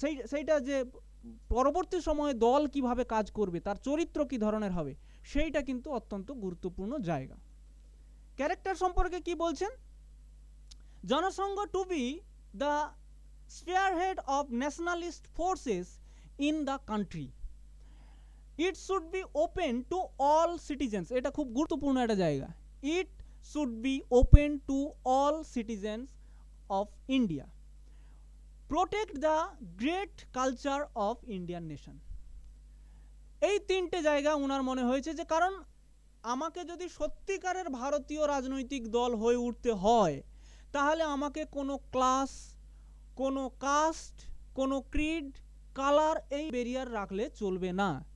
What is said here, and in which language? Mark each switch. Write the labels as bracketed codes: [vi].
[bn] সেইটা যে পরবর্তী সময়ে দল কিভাবে কাজ করবে, তার চরিত্র কি ধরনের হবে, সেইটা কিন্তু অত্যন্ত গুরুত্বপূর্ণ জায়গা। ক্যারেক্টার সম্পর্কে কি বলছেন? [en] Jansangh to be the spearhead of nationalist forces in the country. It should be open to all citizens. [bn] এটা খুব গুরুত্বপূর্ণ একটা জায়গা। [en] It should be open to all citizens of India. Protect the great culture of Indian nation. [bn] এই তিনটে জায়গা ওনার মনে হয়েছে যে কারণ আমাকে যদি সত্যিকারের ভারতীয় রাজনৈতিক দল হয়ে উঠতে হয়, তাহলে আমাকে কোনো ক্লাস, কোনো কাস্ট, কোনো ক্রিড, কালার এই ব্যারিয়ার রাখলে চলবে না।